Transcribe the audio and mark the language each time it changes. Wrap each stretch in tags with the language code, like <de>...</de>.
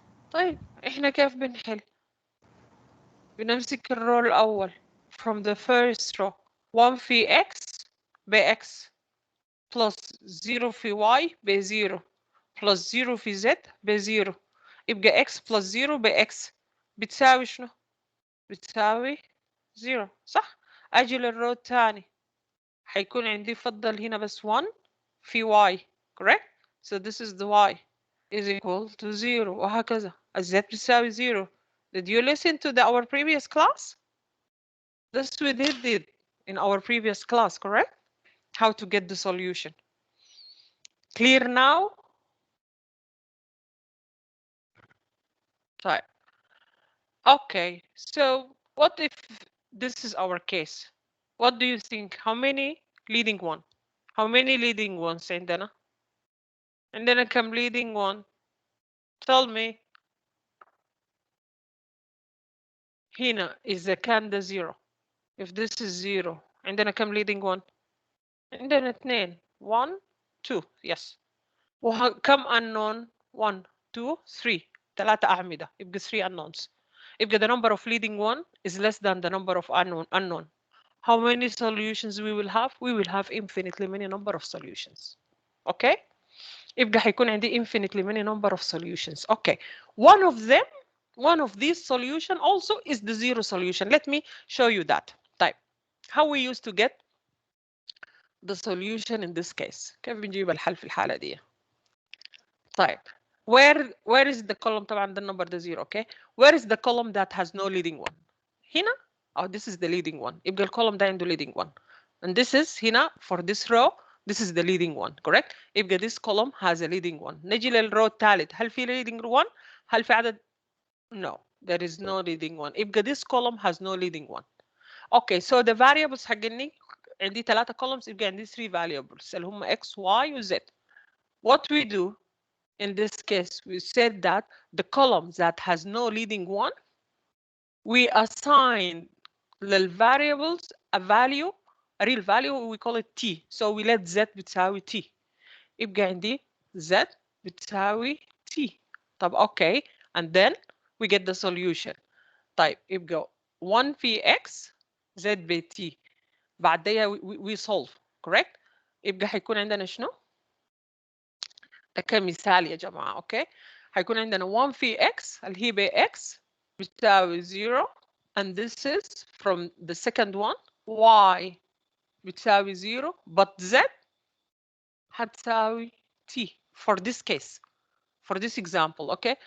<ar>طيب إحنا كيف بنحل؟ بنمسك الرو الأول</ar> <en>from the first row.</en> <ar>1 في x ب x plus 0 في y ب 0 plus 0 في z ب 0. يبقى x plus 0 ب x بتساوي شنو؟ بتساوي 0 صح؟ أجي للرو الثاني حيكون عندي فضل هنا بس 1 في y,</ar> <en>correct? So this is the y is equal to 0</en> <ar>وهكذا. الz بتساوي 0.</ar> <en>Did you listen to our previous class? This we did in our previous class, correct? How to get the solution. Clear now? Right. Okay, so what if this is our case? What do you think? How many leading one? How many leading ones</en> <ar>عندنا? عندنا كم leading one?</ar> <en>Tell me.</en> <ar>هنا إذا كان ده zero.</ar> <en>If this is 0</en> <ar>عندنا كم</ar> <en>leading one؟</en> <ar>عندنا 2.</ar> <en>1 2 yes.</en> <ar>وكم</ar> <en>unknown؟ 1 2 3.</en> <ar>3 أعمدة يبقى 3 unknowns. يبقى</ar> <en>the number of leading one is less than the number of unknown. How many solutions we will have? We will have infinitely many number of solutions. Okay?</en> <ar>يبقى حيكون عندي</ar> <en>infinitely many number of solutions. Okay. One of these solution also is the zero solution. Let me show you that.</en> <ar>طيب.</ar> <en>How we used to get the solution in this case.</en> <ar>كيف بنجيب الحل في الحالة دي؟ طيب.</ar> <en>Where is the column؟</en> <ar>طبعا</ar> <en>the number the zero, okay? Where is the column that has no leading one؟ هنا. Oh, this is the leading one.</en> <ar>يبقى الcolumn ده عنده leading one.</ar> <en>And this is</en> <ar>هنا</ar> <en>for this row. This is the leading one, correct?</en> <ar>يبقى</ar> <en>this column has a leading one.</en> <ar>نجي للرو الثالث. هل في leading one؟ هل في عدد؟</ar> <en>No, there is no leading one. يبقى this column has no leading one. Okay, so the variables</en> <ar>حقني عندي 3 columns يبقى عندي 3 variables اللي هم</ar> <en>x, y و z. What we do in this case, we said that the column that has no leading one, we assign the variables a value, a real value, we call it t. So we let z</en> <ar>بتساوي</ar> <en>t.</en> <ar>يبقى عندي z بتساوي t. طب</ar> <en>okay, and then we get the solution.</en> <ar>طيب يبقى 1 في x z ب t. بعدها</ar> <en>we solve, correct?</en> <ar>يبقى حيكون عندنا شنو؟ ده كمثال يا جماعة، اوكي؟ حيكون عندنا 1 في x اللي هي ب x بتساوي 0 and this is from the second one y بتساوي 0 but z هتساوي t</ar> <en>for this case, for this example, okay?</en>